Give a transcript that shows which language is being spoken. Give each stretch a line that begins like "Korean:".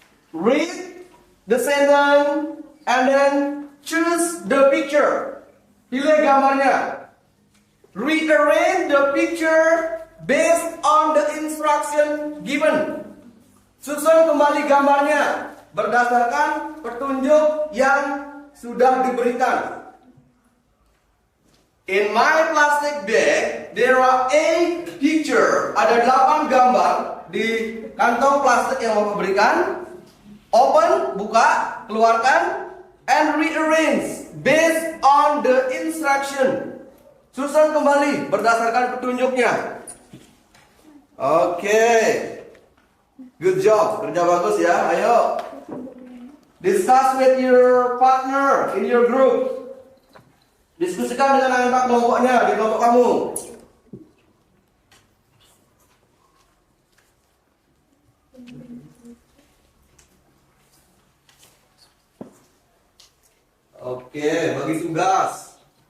English: Read the sentence and then choose the picture.
Indonesian: Pilih gambarnya.
English: Rearrange the picture based on the instruction given.
Indonesian: Susun kembali gambarnya berdasarkan petunjuk yang sudah diberikan.
English: In my plastic bag, there are 8 picture.
Indonesian: Ada 8 gambar di kantong plastik yang Bapak berikan.
English: Open,
Indonesian: buka, keluarkan,
English: and rearrange based on the instruction.
Indonesian: Susun kembali berdasarkan petunjuknya. Oke.
English: Good job,
Indonesian: kerja bagus ya. Ayo.
English: Discuss with your partner in your group.
Indonesian: Diskusikan dengan anak kelompoknya di kelompok kamu. Oke, bagi tugas.